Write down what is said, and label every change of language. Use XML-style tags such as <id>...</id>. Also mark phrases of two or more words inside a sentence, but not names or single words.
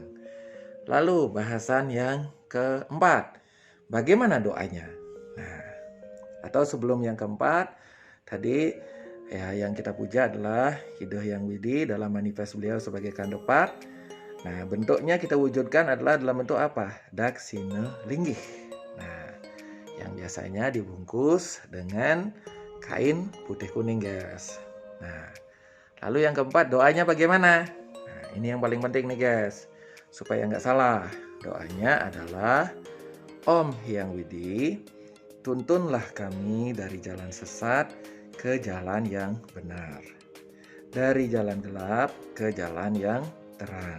<id>Lalu bahasan yang keempat, bagaimana doanya? Nah, atau sebelum yang keempat, tadi ya yang kita puja adalah Ide Hyang Widi dalam manifest beliau sebagai kandepat. Nah, bentuknya kita wujudkan adalah dalam bentuk apa? Daksina linggih. Nah, yang biasanya dibungkus dengan kain putih kuning guys. Nah, lalu yang keempat, doanya bagaimana? Nah, ini yang paling penting nih guys, supaya nggak salah. Doanya adalah Om Hyang Widi, tuntunlah kami dari jalan sesat ke jalan yang benar, dari jalan gelap ke jalan yang terang.</id>